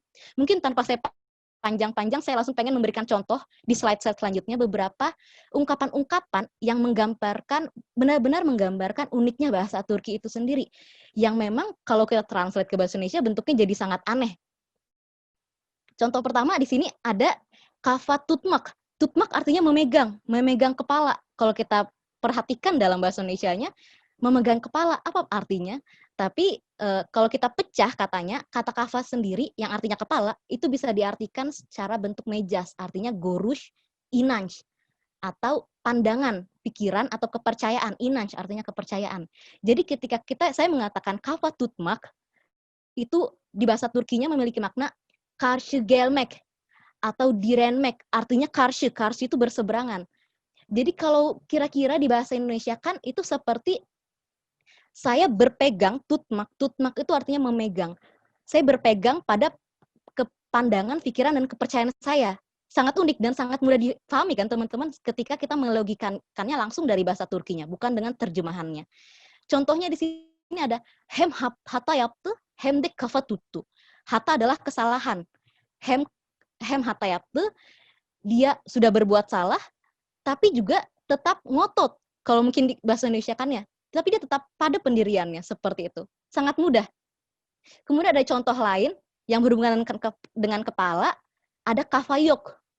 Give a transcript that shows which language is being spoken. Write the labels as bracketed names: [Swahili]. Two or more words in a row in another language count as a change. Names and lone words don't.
[Indonesian] Mungkin tanpa saya panjang-panjang, saya langsung pengen memberikan contoh di slide-slide selanjutnya beberapa ungkapan-ungkapan yang benar-benar menggambarkan uniknya bahasa Turki itu sendiri, yang memang kalau kita translate ke bahasa Indonesia bentuknya jadi sangat aneh. Contoh pertama di sini ada [Turkish] kafa tutmak. [Indonesian] Tutmak artinya memegang kepala. Kalau kita perhatikan dalam bahasa Indonesianya, memegang kepala, apa artinya? Tapi kalau kita pecah katanya, kata kafa sendiri yang artinya kepala, itu bisa diartikan secara bentuk mejas, artinya [Turkish] gorush, inanch, [Indonesian] atau pandangan, pikiran, atau kepercayaan. Inanch artinya kepercayaan. Jadi ketika saya mengatakan [Turkish] kafa tutmak, [Indonesian] itu di bahasa Turkinya memiliki makna [Turkish] karşı gelmek [Indonesian] atau direnmek, artinya karşı itu berseberangan. Jadi kalau kira-kira di bahasa Indonesia kan itu seperti saya berpegang, tutmak itu artinya memegang. Saya berpegang pada kepandangan, pikiran, dan kepercayaan saya. Sangat unik dan sangat mudah dipahami kan teman-teman ketika kita melogikannya langsung dari bahasa Turkinya, bukan dengan terjemahannya. Contohnya di sini ada [Turkish] hem hata yaptı, hem de kafa tuttu. [Indonesian] Hata adalah kesalahan. [Turkish] Hem hata yaptı, [Indonesian] dia sudah berbuat salah, tapi juga tetap ngotot. Kalau mungkin di bahasa Indonesia kan ya, tapi dia tetap pada pendiriannya, seperti itu. Sangat mudah. Kemudian ada contoh lain yang berhubungan dengan kepala, ada kafayok.